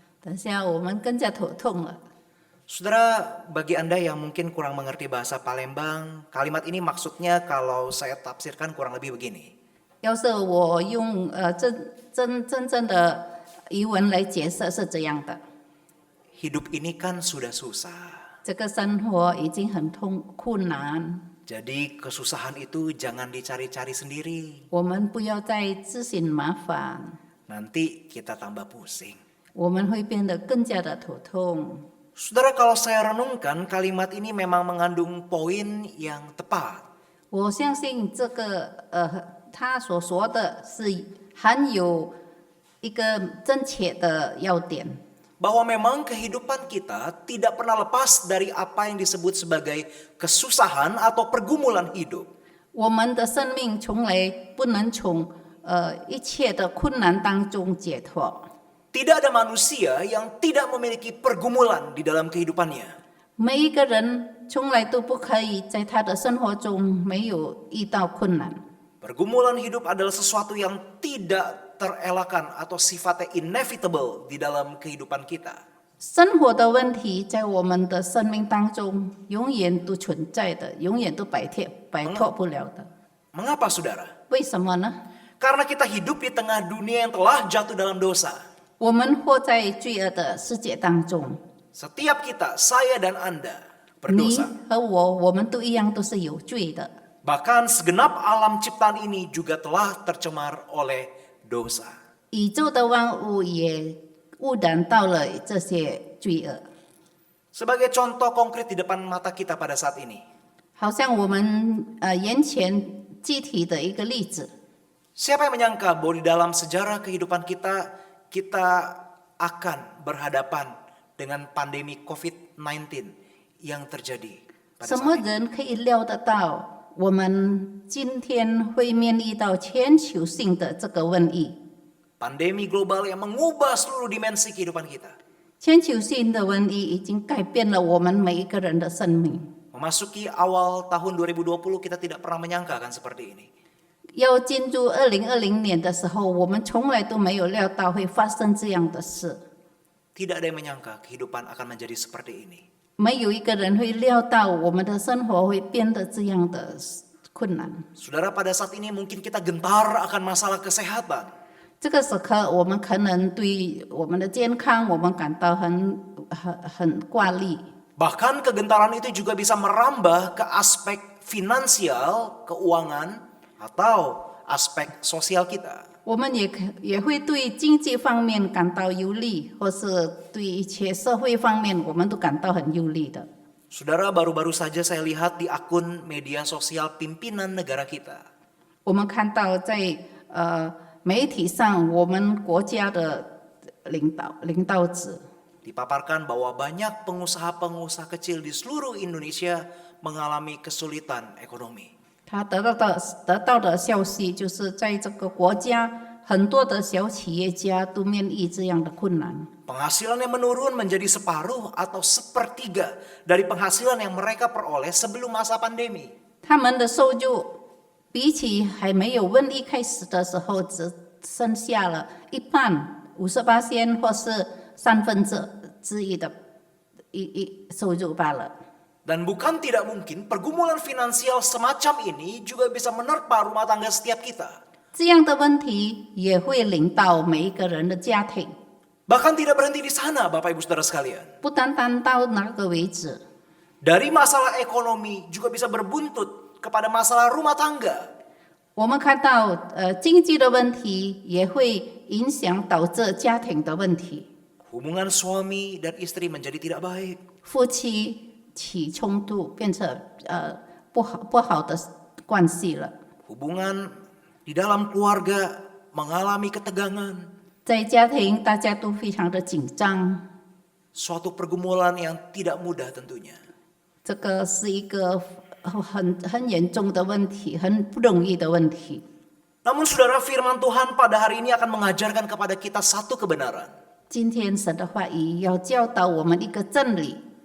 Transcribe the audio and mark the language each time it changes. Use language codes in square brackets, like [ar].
[zh] 等下我们更加头痛了。 [id] Saudara, bagi Anda yang mungkin kurang mengerti bahasa Palembang, kalimat ini maksudnya kalau saya tafsirkan kurang lebih begini. [zh] 要是我用真正的语文来解释是这样的： [id] Hidup ini kan sudah susah. [zh] 这个生活已经很困难， [id] Jadi kesusahan itu jangan dicari-cari sendiri. [zh] 我们不要再自寻麻烦， [id] Nanti kita tambah pusing. [zh] 我们会变得更加的头痛。 [id] Saudara, kalau saya renungkan, kalimat ini memang mengandung poin yang tepat. [zh] 我相信这个他所说的是含有一个正确的要点。 [id] Bahwa memang kehidupan kita tidak pernah lepas dari apa yang disebut sebagai kesusahan atau pergumulan hidup. [zh] 我们的生命从来不能从一切的困难当中解脱。 [id] Tidak ada manusia yang tidak memiliki pergumulan di dalam kehidupannya. [zh] 每一个人从来都不可以在他的生活中没有遇到困难。 [id] Pergumulan hidup adalah sesuatu yang tidak terelakkan atau sifatnya inevitable di dalam kehidupan kita. [zh] 生活的问题在我们的生命当中永远都存在的，永远都摆脱不了的。 [id] Mengapa saudara? [zh] 为什么呢？ [id] Karena kita hidup di tengah dunia yang telah jatuh dalam dosa. [zh] 我们活在罪恶的世界当中， [id] Setiap kita, saya dan Anda [zh] 你 [id] berdosa. [zh] 和我们都一样都是有罪的。 [id] Bahkan segenap alam ciptaan ini juga telah tercemar oleh dosa. [zh] 宇宙的万物也污染到了这些罪恶， [id] Sebagai contoh konkret di depan mata kita pada saat ini. [zh] 好像我们眼前具体的一个例子。 [id] Siapa yang menyangka bahwa di dalam sejarah kehidupan kita akan berhadapan dengan pandemi COVID-19 yang terjadi pada [zh] 什么 [id] saat ini. [zh] 人可以料得到我们今天会面临到全球性的这个瘟疫？ [id] Pandemi global yang mengubah seluruh dimensi kehidupan kita. [zh] 全球性的瘟疫已经改变了我们每一个人的生命。 [id] Memasuki awal tahun 2020 kita tidak pernah menyangka akan seperti ini. [zh] 要进入2020年的时候，我们从来都没有料到会发生这样的事， [id] Tidak ada yang menyangka kehidupan akan menjadi seperti ini. [zh] 没有一个人会料到我们的生活会变得这样的困难。 [id] Saudara, pada saat ini mungkin kita gentar akan masalah kesehatan. [zh] 这个时刻，我们可能对我们的健康，我们感到很挂虑。 [id] Bahkan kegentaran itu juga bisa merambah ke aspek finansial, keuangan, atau aspek sosial kita. [zh] 我们也会对经济方面感到忧虑，或是对一切社会方面，我们都感到很忧虑的。 [id] Saudara, baru-baru saja saya lihat di akun media sosial pimpinan negara kita. [zh] 我们看到在媒体上，我们国家的领导者 [id] Dipaparkan bahwa banyak pengusaha-pengusaha kecil di seluruh Indonesia mengalami kesulitan ekonomi. [zh] 他得到的消息就是在这个国家，很多的小企业家都面临这样的困难。 [id] Penghasilannya menurun menjadi separuh atau sepertiga dari penghasilan yang mereka peroleh sebelum masa pandemi. [zh] 他们的收入比起还没有瘟疫开始的时候，只剩下了一半，58%或是1/3的收入罢了。 [id] Dan bukan tidak mungkin pergumulan finansial semacam ini juga bisa menerpa rumah tangga setiap kita. [zh] 这样的问题也会临到每一个人的家庭， [id] Bahkan tidak berhenti di sana, Bapak Ibu Saudara sekalian. [zh] 不单单到那个为止。 [id] Dari masalah ekonomi juga bisa berbuntut kepada masalah rumah tangga. [zh] 我们看到，经济的问题也会影响导致家庭的问题， [id] Hubungan suami dan istri menjadi tidak baik. [zh] 夫妻起冲突，变成不好的关系了。 [id] Hubungan di dalam keluarga mengalami ketegangan. [zh] 在家庭，大家都非常的紧张， [id] Suatu pergumulan yang tidak mudah tentunya. [zh] 这个是一个很严重的问题，很不容易的问题。 [id] Namun saudara, firman Tuhan pada hari ini akan mengajarkan kepada kita satu kebenaran. [zh] 今天神的话语要教导我们一个真理，